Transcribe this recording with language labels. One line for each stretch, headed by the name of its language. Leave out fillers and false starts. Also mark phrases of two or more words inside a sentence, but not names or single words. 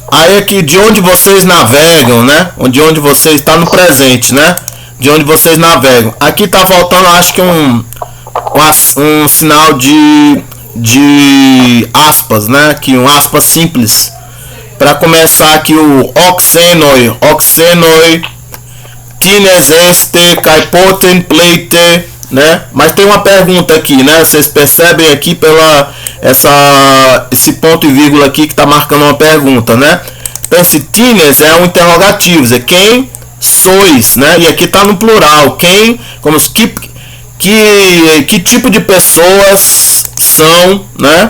Portuguese: Aí aqui de onde vocês navegam, né? De onde vocês está no presente, né? De onde vocês navegam. Aqui tá faltando, acho que um sinal de aspas, né? Aqui um aspas simples. Para começar aqui o
Greek: ὦ ξεῖνοι, τίνες ἐστέ; πόθεν πλεῖθ,
Portuguese: né? Mas tem uma pergunta aqui, né? Vocês percebem aqui esse ponto e vírgula aqui que está marcando uma pergunta, né? Então esse tines é um interrogativo, é quem sois, né? E aqui está no plural, quem, como que tipo de pessoas são, né?